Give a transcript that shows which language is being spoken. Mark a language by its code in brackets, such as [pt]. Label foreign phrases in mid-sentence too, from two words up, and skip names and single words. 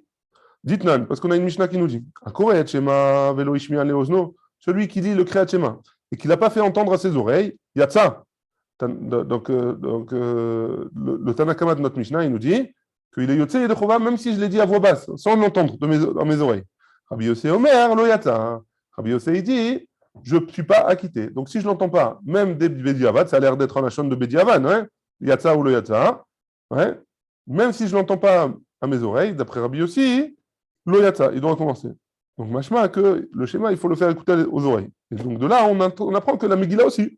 [fr] Dites-nan, parce qu'on a une Mishnah qui nous dit celui qui lit le [he] קריאת שמע [fr] et qui ne l'a pas fait entendre à ses oreilles, il y a de ça. Donc, le Tanakama de notre Mishnah, il nous dit qu'il est [he] יוצא ידי חובה, [fr] même si je l'ai dit à voix basse, sans l'entendre dans mes oreilles. [he] רבי יוסי אומר לא יצא. [fr] Rabbi Yossé, il dit je ne suis pas acquitté. Donc, si je ne l'entends pas, même des Bediavad, ça a l'air d'être un lachon de Bediavad, yatsa ou [he] לא יצא, [fr] même si je ne l'entends pas à mes oreilles, d'après Rabbi Yossé, [he] לא יצא, [fr] il doit recommencer. Donc, machma, que le schéma, il faut le faire écouter aux oreilles. Et donc, de là, on apprend que la Megillah aussi.